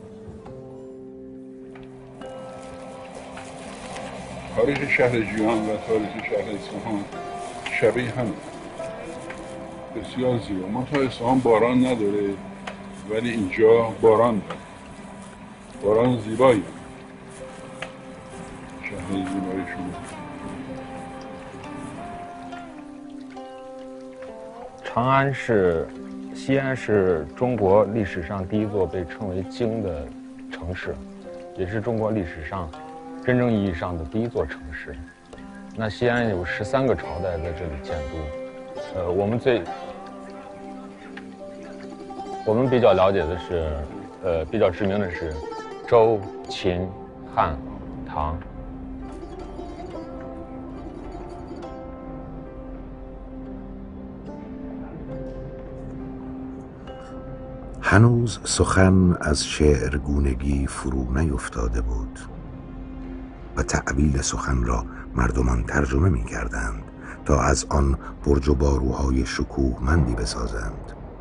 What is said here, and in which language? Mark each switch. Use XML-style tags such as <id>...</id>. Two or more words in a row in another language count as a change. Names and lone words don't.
<fa>تاریخ شهر جیهان و تاریخ شهر اصفهان شبیه هم بسیار زیبا. منتها اصفهان باران نداره ولی اینجا باران داره. باران زیبایی. شهر زیبایی شما.</fa> <zh>长安是西安是中国历史上第一座被称为京的城市，也是中国历史上真正意义上的第一座城市。那西安有13个朝代在这里建都，我们比较了解的是，比较知名的是周、秦、汉、唐。</zh> <fa>هنوز سخن از شعرگونگی فرو نیفتاده بود و تعبیل سخن را مردمان ترجمه می کردند تا از آن برج و باروهای شکوهمندی بسازند.</fa>